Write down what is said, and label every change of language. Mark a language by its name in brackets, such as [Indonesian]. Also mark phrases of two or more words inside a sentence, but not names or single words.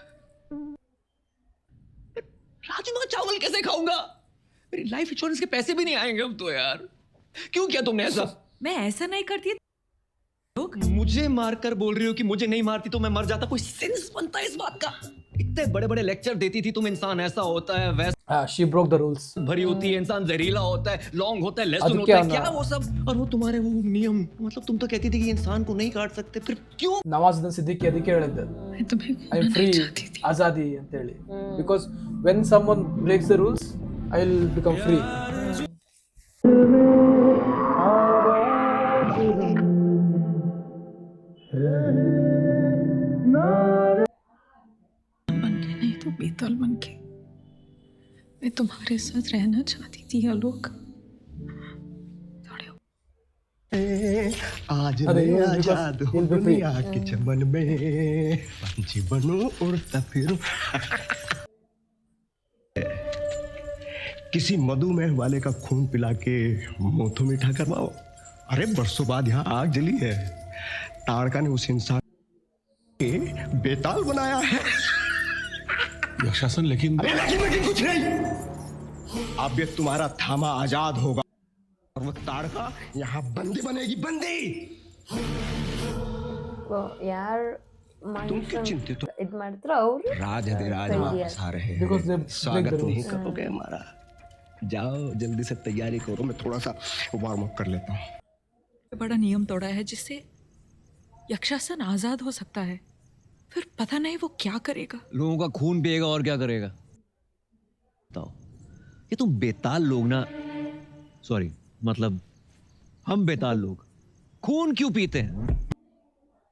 [Hindi] राजमा चावल कैसे खाऊंगा? मेरी [English] life insurance [Hindi] के पैसे भी नहीं आएंगे अब तो यार. क्यों किया तुमने ऐसा? मैं ऐसा नहीं करती। मुझे मारकर बोल रही हो कि मुझे नहीं मारती तो मैं मर जाता. कोई सेंस बनता है इस बात का? इतने बड़े बड़े लेक्चर देती थी तुम, इंसान ऐसा होता है वैसा [English] She broke the rules. [Hindi] भरी होती है, इंसान जहरीला होता है, लॉन्ग होता है, लेसन अब होता क्या है, ना? क्या वो सब. और वो तुम्हारे वो नियम, मतलब तुम तो कहती थी कि इंसान को नहीं काट सकते, फिर क्यों? [Kannada] ನವಾಜುದ್ದೀನ್ ಸಿದ್ದಿಕಿ ಅದಕ್ಕೆ ಹೇಳಿದ್ದೆ [Hindi] मैं तुम्हें [English] I am free ಆಜಾದಿ [Kannada] ಅಂತ ಹೇಳಿ. [English] Because when someone breaks the rules I will become free. [Hindi] बन के नहीं तो बेताल बन के मैं तुम्हारे साथ रहना चाहती थी आलोक। आज अरे, मैं ये आजाद [English] because [Hindi] हूँ [English] he'll be free. [Hindi] दुनिया के चमन में पंछी बनूं उड़ता फिरूं। किसी मधुमेह वाले का खून पिला के मोथो मीठा करवाओ। अरे बरसों बाद यहाँ आग जली है, ताड़का ने उस इंसान के बेताल बनाया है। यक्षासन लेकिन अरे लेकिन कुछ नहीं, अब ये तुम्हारा थामा आजाद होगा और वो ताड़का यहाँ बंदी बनेगी, बंदी। [Kannada] ಯಾರು [Hindi] तुम क्यों चिंतित हो? [Kannada] ಇದ್ ಮಾಡ್ತಾರ ಅವ್ರು [Hindi] राज वापस आ रहे [English] Because they [Hindi] हैं, [English] break [Hindi] स्वागत [English] the [Hindi] नहीं [English] rules. [Hindi] करोगे हमारा? जाओ जल्दी से तैयारी करो, मैं थोड़ा सा [English] warm up [Hindi] कर लेता हूँ। बड़ा नियम तोड़ा है जिससे यक्षासन आजाद हो सकता है, फिर पता नहीं वो क्या करेगा। लोगों का खून पिएगा और क्या करेगा? बताओ, ये तुम बेताल लोग ना, सॉरी मतलब हम बेताल लोग खून क्यों पीते हैं?